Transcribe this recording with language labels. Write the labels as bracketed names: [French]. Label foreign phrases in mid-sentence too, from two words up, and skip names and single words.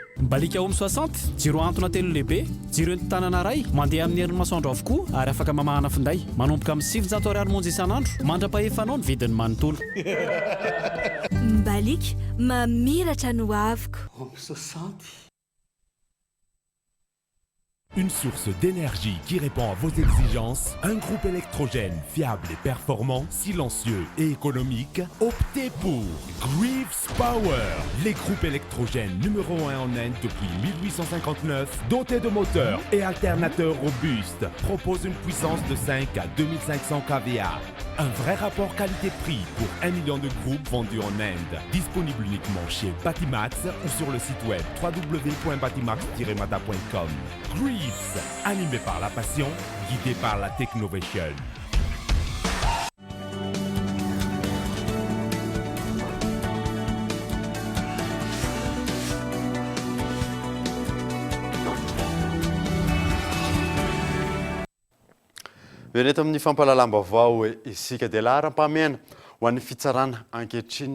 [Malagasy] balika Homme 60 jiro antona telo lehibe jiro entanana ray mandeha amin'ny herin'ny masoandro avokoa ary afaka mamahana finday manomboka amin'ny 700 ariary monja isan'andro mandra-pahefanao ny vidiny manontolo balika mamiratra no aviko Homme 60. [French] Une source d'énergie qui répond à vos exigences, un groupe électrogène fiable et performant, silencieux et économique, optez pour Greaves Power, les groupes électrogènes numéro 1 en Inde depuis 1859, dotés de moteurs et alternateurs robustes, proposent une puissance de 5 à 2500 kVA. Un vrai rapport qualité-prix pour 1 million de groupes vendus en Inde. Disponible uniquement chez Batimax ou sur le site web www.batimax-mata.com. Greaves, animé par la passion, guidé par la technovation. [Malagasy] Veneto amin'ny fampalalambavao isika dia laharam-pamena ho an'ny fitsarana ankehitriny